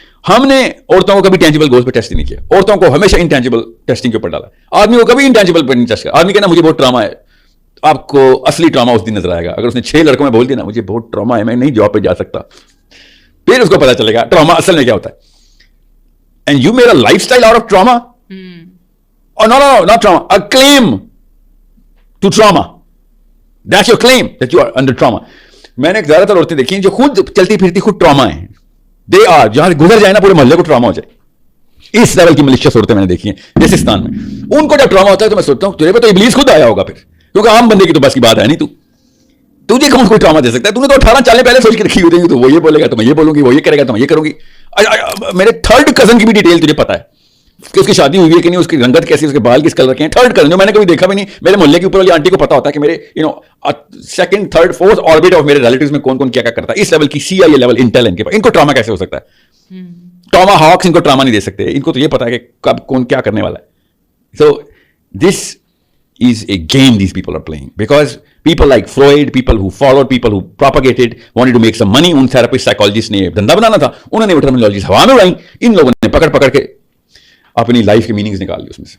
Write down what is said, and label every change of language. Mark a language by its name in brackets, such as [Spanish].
[Urdu] ہم نے عورتوں کو کبھی ٹینجیبل گولز پہ ٹیسٹ نہیں کیا. عورتوں کو ہمیشہ انٹینجیبل ٹیسٹنگ کے اوپر ڈالا. آدمی کو کبھی انٹینجیبل پہ نہیں ٹیسٹ کیا. آدمی کہنا مجھے بہت ٹراما ہے، آپ کو اصلی ٹراما اس دن نظر آئے گا. اگر اس نے 6 لڑکوں میں بول دیا نا مجھے بہت ٹراما ہے، میں نہیں جاب پہ جا سکتا، پھر اس کو پتا چلے گا ٹراما اصل میں کیا ہوتا ہے. [English] And you made a lifestyle out of trauma? Oh, no, not trauma. A claim to trauma. That's your claim that you are under trauma. [Urdu] میں نے زیادہ تر عورتیں دیکھی ہیں جو خود چلتی پھرتی خود ٹراما ہیں. [English] They are. [Urdu] جہاں گزر جائے نا پورے محلے کو ٹراما ہو جائے. اس لیول کی ملیشیس عورتیں میں نے دیکھی ہیں جیسستان میں. ان کو جب ٹراما ہوتا ہے تو میں سوچتا ہوں تیرے پہ تو ابلیس خود آیا ہوگا پھر، کیونکہ عام بندے کی تو بس کی بات ہے نہیں. تجھے کون کوئی ٹراما دے سکتا ہے؟ تو نے تو 18 سال پہلے سوچ کے رکھی ہوئی، تو وہ یہ بولے گا تو میں یہ بولوں گی، وہ یہ کرے گا تو میں یہ کروں گی. میرے 3rd کزن کی بھی ڈیٹیل تجھے پتا ہے کہ اس کی شادی ہوئی ہے کہ نہیں، اس کی رنگت کیسی، اس کے بال کس کلر کے ہیں. 3rd کزن جو میں نے کبھی دیکھا بھی نہیں. میرے محلے کی اوپر والی آنٹی کو پتا ہوتا ہے کہ میرے 2nd 3rd 4th orbit of میرے ریلیٹیوز میں کون کون کیا کرتا ہے. اس لیول کی CIA لیول انٹیل ان کے پاس. ان کو ٹراما کیسے ہو سکتا ہے؟ ٹراما ہاکس ان کو ٹراما نہیں دے سکتے. ان کو تو یہ پتا ہے کہ کب کون کیا کرنے والا ہے. [English] So this is a game these people are playing, because people like Freud, people who followed, people who propagated, wanted to make some money. [Urdu] In therapist psychologists نے دھندا بنانا تھا، انہوں نے وہ ٹرمینالوجیز ہوا میں اڑائی. ان لوگوں نے پکڑ کے اپنی لائف کے میننگز نکال لی اس میں سے.